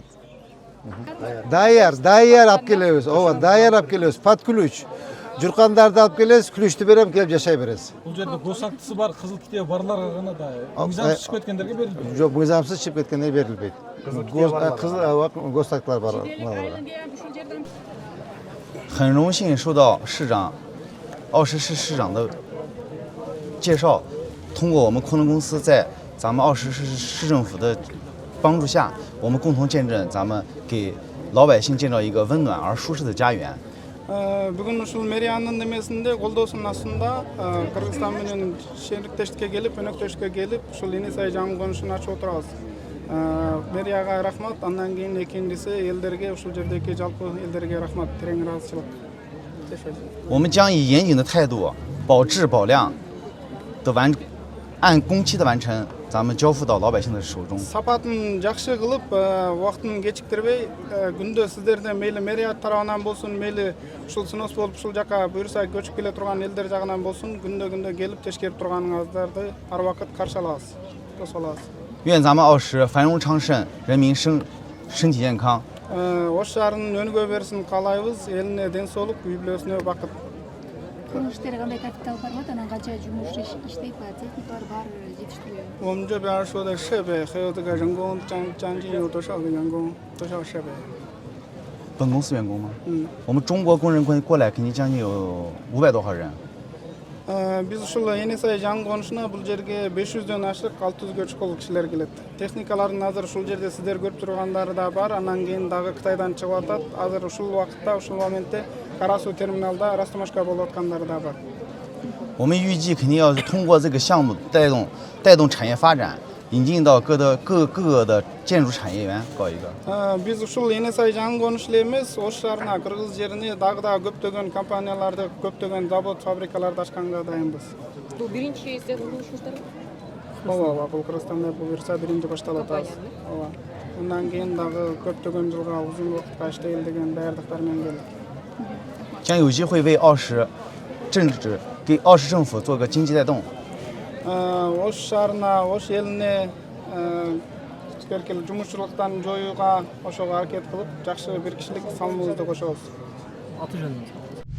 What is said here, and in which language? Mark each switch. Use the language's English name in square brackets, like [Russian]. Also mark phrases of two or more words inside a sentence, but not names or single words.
[Kyrgyz] Даяр алып келебиз. Даяр алып келебиз. [Russian] Под ключ. [Kyrgyz] Журкандарды алып келесиз, ключту берем, келип жашай бересиз. Бул жерде госактысы бар, кызыл китеби барларга гана да мыйзамсыз чыгып кеткендерге берилбейт. Жок, мыйзамсыз чыгып кеткендерге берилбейт. Госактылар бар. [Chinese] 很荣幸受到奥什市市长的介绍，通过我们昆仑公司在咱们奥什市市政府的帮助下，我们共同见证咱们给老百姓建造一个温暖而舒适的家园。 [Kyrgyz] Бүгүн ушул мэриянын немесинде колдоосунун астында Кыргызстан менен шериктештикке келип, өнөктөшкө келип, ушул Энесай жаңы конушун ачып отурабыз. Мэрияга рахмат, андан кийин экинчиси элдерге, ушул жердеги жалпы элдерге рахмат, терең ыраазычылык. [Chinese] 我们将以严谨的态度，保质保量的按工期的完成，咱们交付到老百姓的手中。 [Kyrgyz] Сапатын жакшы кылып, убактын кечиктирбей, күндө сиздерден мейли мэрия тарабынан болсун, мейли ушул сынос болуп ушул жака буюрса көчүп келе турган элдер жагынан болсун, күндө келип тешкерип турганыңыздарды ар убакыт каршы алабыз. Тосолабыз. [Chinese] 愿咱们奥什繁荣昌盛，人民身体健康。 [Kyrgyz] Ош шаарынын өнүгө берсин каалайбыз, элине ден соолук, үй бүлөсүнө бакыт. Курулуш иштери кандай капитал барбайт, анан канча жумуш иштейт, техникалар бар жетиштирби? [Chinese] 我们这边说的设备还有这个人工将近有多少个员工，多少设备？本公司员工吗？我们中国工人过来肯定将近有500多号人。 [Kyrgyz] Biz ушул Енесай жаңы конушуна бул жерге 500дөн ашык 600гө чукул кишилер келет. Техникалардын азыр ушул жерде сиздер көрүп тургандары да бар. Анан кийин дагы Кытайдан чыгып атат. Азыр ушул убакытта, ушул моментте Карасуу терминалда растамашка болуп аткандары да бар. [Chinese] 我们预计肯定要是通过这个项目带动产业发展，引进到各个的建筑产业园搞一个。 [Kyrgyz] Biz ушул Енесай жаңы конуш эле эмес, Ош шаарына, Кыргыз жерине дагы да көптөгөн компанияларды, көптөгөн завод, фабрикаларды ачканга дайынбыз. Бул биринчи сиздердин курулушуңуздарбы? Ооба, бул Кыргызстанда бул буюрса биринчи башталат азыр. Ооба. Андан кийин дагы көптөгөн жылга узун убакытка иштейли деген даярдыктар менен келдик. [Chinese] 将有机会为奥石政府做个经济带动。 [Kyrgyz] Ош шаарына, Ош элине келкел жумушчулуктан жоюуга ошого аракет кылып, жакшы бир кишилик салымыбызды кошобуз. Аты жөнүңүз?